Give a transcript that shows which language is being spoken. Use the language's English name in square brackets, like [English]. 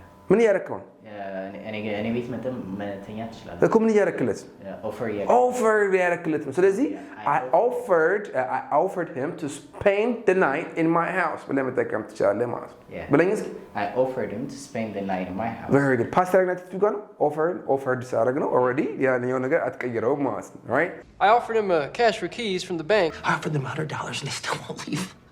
[Amharic] ምን እያደረከው ነው? እኔ ቤት መተኛት ትችላለህ እኮ ምን እያደረክለት ነው? [English] offer [Amharic] እያደረክለት ነው። ስለዚህ [English] I offered him to spend the night in my house [Amharic] ብለህ መጠቀም ትችላለህ ማለት ነው። ብለኝ እስኪ። [English] I offered him to spend the night in my house. Very good. [Amharic] ፓስት ያደረግናት እሱ ጋር ነው። offered ሳደርግ ነው already ያንኛው ነገር አትቀይረውም ማለት ነው። Right? [English] I offered him cash for keys from the bank. I offered them $100 and they still won't leave.